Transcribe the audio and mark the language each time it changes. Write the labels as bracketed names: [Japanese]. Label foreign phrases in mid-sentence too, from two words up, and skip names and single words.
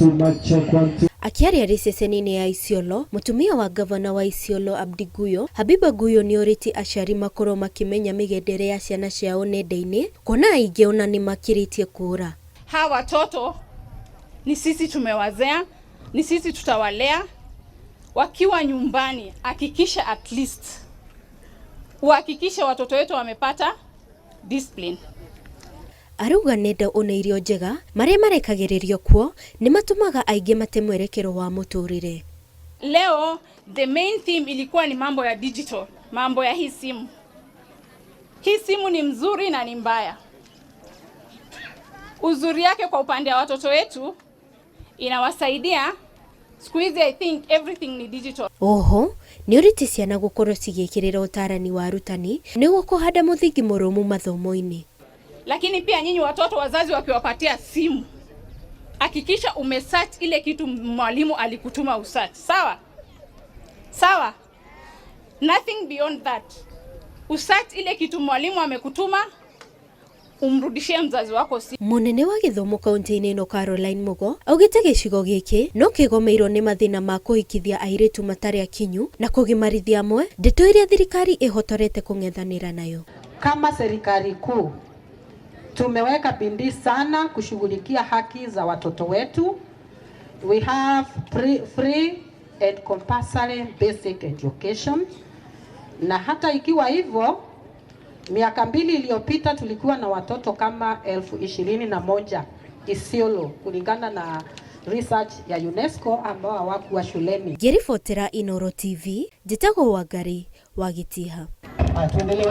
[Kikuyu] Akiaria ceceni-inĩ ya Isiolo, mutumia wa gavana wa Isiolo Abdi Guyo, Habiba Guyo nĩorĩtie aciari makorwo makimenya mĩgendere ya ciana ciao nenda-inĩ, kuona aingĩ ona nĩ makirĩtie kũra. [Swahili] Hawa watoto ni sisi tumewazea, ni sisi tutawalea. Wakiwa nyumbani, hakikisha [English] at least [Swahili] uhakikishe watoto wetu wamepata discipline. [Kikuyu] Aruga nenda ona irio njega maria marekagĩrĩrio kuo nĩ matumaga aingĩ mate mwerekero wa mũtũrĩre. [Swahili] Leo [English] the main theme [Swahili] ilikuwa ni mambo ya digital, mambo ya hii simu. Hii simu ni mzuri na ni mbaya. Uzuri yake kwa upande wa watoto wetu inawasaidia. Siku hizi [English] I think everything ni digital. [Kikuyu] Oho, nĩorĩtie ciana gũkorwo cigĩkĩrĩra ũtarani wa arutani nĩguo kũhanda mũthingi mũrũmu mathomo-inĩ. [Swahili] Lakini pia nyinyi watoto wazazi wakiwapatia simu, hakikisha umesearch ile kitu mwalimu alikutuma usearch. Sawa? Sawa? [English] Nothing beyond that. [Swahili] Usearch ile kitu mwalimu amekutuma, umrudishie mzazi wako simu. [Kikuyu] Munene wa gĩthomo kaunti-inĩ ĩno Caroline Mugo augĩte gĩcigo gĩkĩ no kĩgomeirwo nĩ mathĩna ma kũhikithia airĩtu matarĩ akinyu na kũgimarithia amwe, ndeto iria thirikari ĩhotorete kũng'ethanĩra nayo. [Swahili] Kama serikali kuu tumeweka bidii sana kushughulikia haki za watoto wetu. [English] We have free and compulsory basic education. [Swahili] Na hata ikiwa hivyo, miaka 2 iliyopita tulikuwa na watoto kama 21,000 Isiolo kulingana na research ya UNESCO ambao hawakuwa shuleni. [Kikuyu] Ngĩribotera Inooro TV, njĩtagwo Wangari wa Gĩtiha.